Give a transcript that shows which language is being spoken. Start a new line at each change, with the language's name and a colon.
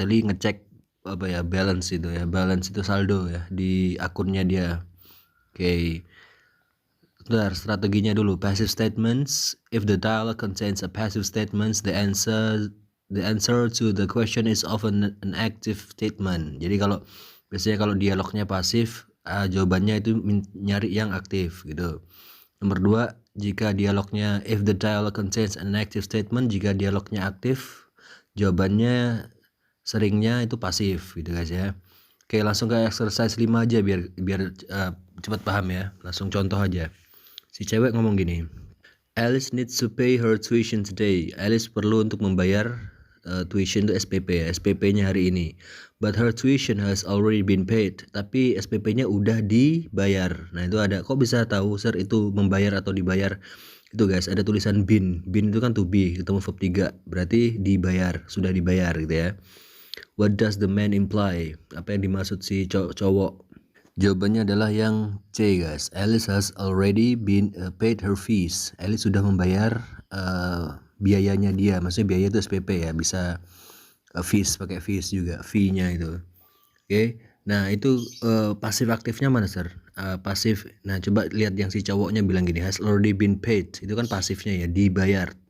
Indonesian: Sally ngecek apa ya, balance itu ya. Balance itu saldo ya di akunnya dia. Oke. Bentar, strateginya dulu.
English: Passive statements. If the dialogue contains a passive statements, the answer to the question is often an active statement.
Indonesian: Jadi biasanya kalau dialognya pasif, jawabannya itu nyari yang aktif gitu. Nomor 2, jika dialognya
English: if the dialogue contains an active statement,
Indonesian: jika dialognya aktif, jawabannya seringnya itu pasif gitu guys ya. Oke, langsung ke exercise 5 aja biar cepat paham ya. Langsung contoh aja. Si cewek ngomong gini.
English: Alice needs to pay her tuition today.
Indonesian: Alice perlu untuk membayar tuition itu SPP ya, SPP-nya hari ini.
English: But her tuition has already been paid.
Indonesian: Tapi SPP-nya udah dibayar. Nah, itu ada, kok bisa tahu Sir itu membayar atau dibayar? Itu guys, ada tulisan been. Been itu kan to be, ketemu verb 3. Berarti dibayar, sudah dibayar gitu ya.
English: What does the man imply?
Indonesian: Apa yang dimaksud si cowok? Jawabannya adalah yang C guys.
English: Alice has already been paid her fees.
Indonesian: Alice sudah membayar biayanya dia. Maksudnya biaya itu SPP ya, bisa fees, pakai fees juga, fee-nya itu. Oke. Nah, itu pasif aktifnya mana, Sir? Pasif. Nah, coba lihat yang si cowoknya bilang gini,
English: has already been paid.
Indonesian: Itu kan pasifnya ya, dibayar.